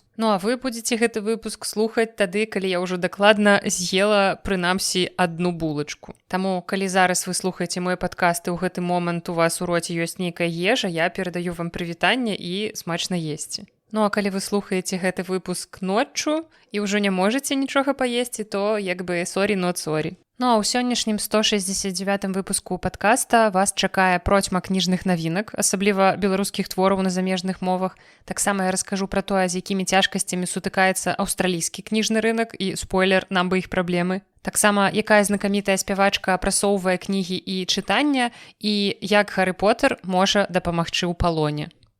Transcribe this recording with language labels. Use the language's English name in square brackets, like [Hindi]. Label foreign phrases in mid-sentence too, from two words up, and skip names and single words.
[Belarusian] Ну а вы будзеце гэты выпуск слухаць тады, калі я ўжо дакладна з'ела, прынамсі, адну булачку. Таму, калі зараз вы слухаеце мой падкаст і ў гэты момант у вас у роце ёсць нейкая ежа, я перадаю вам прывітанне і смачна есці. Ну а калі вы слухаеце гэты выпуск ноччу і ўжо не можаце нічога паесці, то як бы [English] sorry not sorry. [Belarusian] Ну а ў сённяшнім 169 выпуску падкаста вас чакае процьма кніжных навінак, асабліва беларускіх твораў на замежных мовах. Таксама я раскажу пра тое, з якімі цяжкасцямі сутыкаецца аўстралійскі кніжны рынак і, спойлер, нам бы іх праблемы. Таксама, якая знакамітая спявачка апрасоўвае кнігі і чытання, і як Гары Потэр можа дапамагчы ў палоне.